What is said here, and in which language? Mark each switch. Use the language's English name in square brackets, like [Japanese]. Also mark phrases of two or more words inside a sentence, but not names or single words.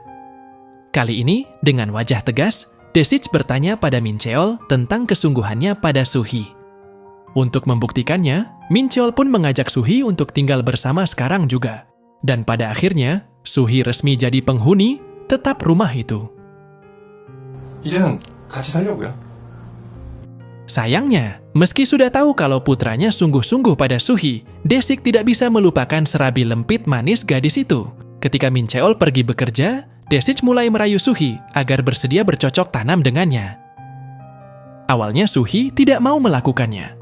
[Indonesian] Kali ini, dengan wajah tegas, Desich bertanya pada Min Cheol tentang kesungguhannya pada Suhi. Untuk membuktikannya, Min Cheol pun mengajak Suhi untuk tinggal bersama sekarang juga. Dan pada akhirnya, Suhi resmi jadi penghuni tetap rumah itu. [Korean] 이제는 같이 살려고요. [Indonesian] Sayangnya, meski sudah tahu kalau putranya sungguh-sungguh pada Suhi, Desich tidak bisa melupakan serabi lempit manis gadis itu. Ketika Min Cheol pergi bekerja, Desich mulai merayu Suhi agar bersedia bercocok tanam dengannya. Awalnya Suhi tidak mau melakukannya.